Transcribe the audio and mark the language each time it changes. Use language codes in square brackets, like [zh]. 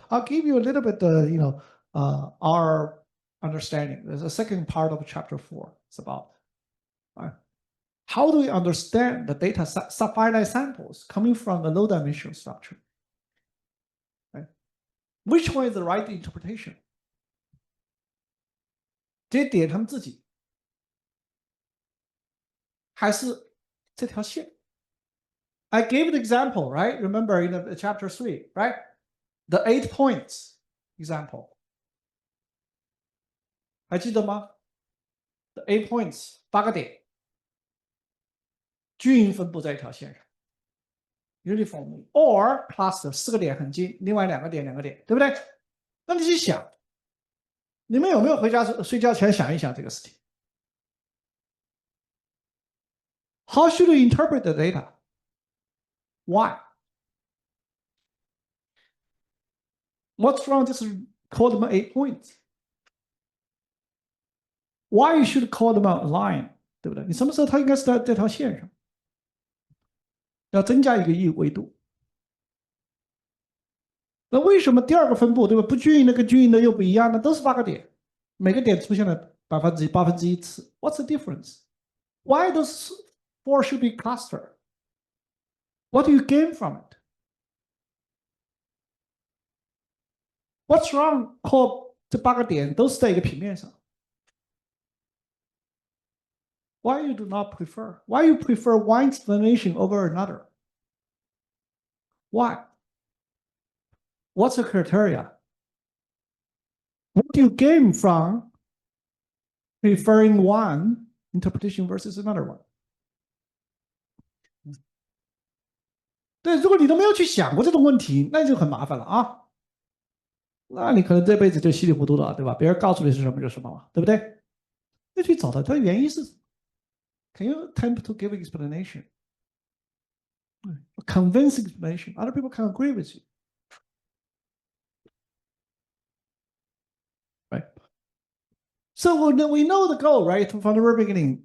[en] I'll give you a little bit, our understanding. There's a second part of chapter 4. It's about how do we understand the data finite samples coming from the low dimensional structure? Right? Which one is the right interpretation? [zh] 这些点他们自己，还是这条线 [en] I gave the example, right? Remember in the chapter 3, right? The 8 points example. [zh] 还记得吗 [en] The 8 points, [zh] 8个点，均匀分布在一条线上 ， [en] uniformly or cluster [zh] 4个点很近，另外2个点2个点，对不对？那你去想，你们有没有回家睡觉前想一想这个事情 ？ [en] How should we interpret the data? Why? What's wrong? Just call them 8 points. Why you should call them a line? [zh] 对不对？你什么时候它应该是在这条线上？要增加一个维度。那为什么第2个分布，对吧？不均匀的跟均匀的又不一样呢？都是8个点，每个点出现了1%次。 [en] What's the difference? Why those 4 should be clustered? What do you gain from it? What's wrong? [zh] 这8个点都是在一个平面上。 [en] Why you do not prefer? Why you prefer one explanation over another? Why? What's the criteria? What do you gain from preferring one interpretation versus another one? [zh] 对，如果你都没有去想过这种问题，那就很麻烦了啊。那你可能这辈子就稀里糊涂了，对吧？别人告诉你是什么就什么了，对不对？要去找到它的原因是什么 ？ [en] Can you attempt to give an explanation? A convincing explanation. Other people can agree with you. Right. So we know the goal, right? From the very beginning.